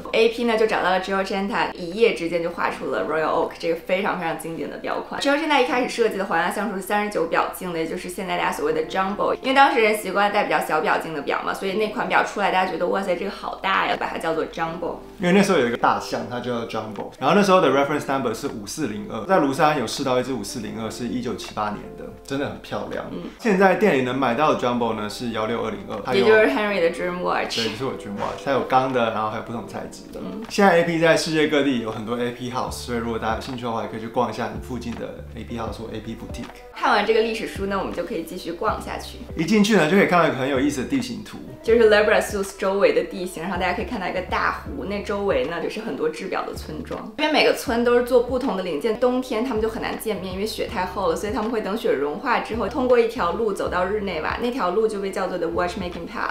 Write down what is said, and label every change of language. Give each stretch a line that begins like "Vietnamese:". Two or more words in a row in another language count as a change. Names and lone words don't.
Chinese: AP 呢就找到了 Giorgenta， 一夜之間就畫出了 Royal Oak 這個非常非常經典的錶款。Giorgenta 一開始設計的皇家橡樹是39錶徑的，也就是現在大家所謂的 Jumbo， 因為當時人習慣戴比較小錶徑的錶嘛，所以那款錶出來大家覺得哇塞這個好大呀，把它叫做 Jumbo。因為那時候有一個大象，它叫做 Jumbo， 然後那時候的
English: reference number
Chinese: 是5402，在盧塞安有試到一支5402，是1978年的，真的很漂亮。現在店裡能買到的 Jumbo 呢是16202，也就是 Henry 的
English: Dream Watch，
Chinese: 對，就是我
English: Dream Watch，
Chinese: 它有鋼的，然後還有不同材質的。現在 AP 在世界各地有很多 AP House， 所以如果大家有興趣的話，也可以去逛一下你附近的 AP House 或 AP Boutique。看完這個歷史書呢，我們就可以繼續逛下去。一進去呢，就可以看到一個很有意思的地形圖，就是 Libre Source 周圍的地形，然後大家可以看到一個大湖，那周圍呢就是很多製錶的村莊。因為每個村都是做不同的零件，冬天他們就很難見面，因為雪太厚了，所以他們會等雪融化之後，通過一條路走到日內瓦，那條路就被叫做 The Watchmaking Path。